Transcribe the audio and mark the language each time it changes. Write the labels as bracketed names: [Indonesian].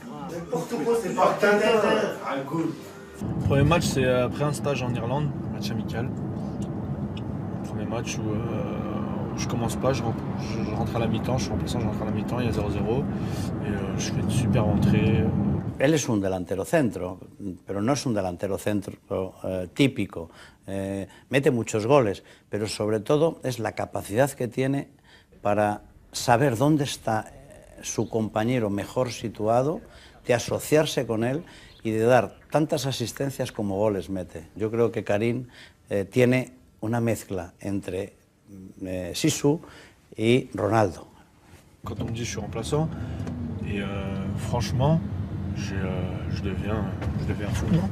[French] N'importe quoi, c'est pas un goût. Premier match, c'est après un stage en Irlande, match amical. Premier match où je commence pas, je rentre à la mi-temps, je suis remplaçant, je rentre à la mi-temps, il y a 0-0. Et je fais une super entrée. [Spanish] Él es un delantero centro, pero no es un delantero centro típico. Mete muchos goles, pero sobre todo es la capacidad que tiene para saber dónde está su compañero mejor situado, de asociarse con él y de dar tantas asistencias como goles mete. Yo creo que Karim tiene una mezcla entre Sisu y Ronaldo. [French] Quand on me dit je suis remplaçant, et franchement, je deviens fou.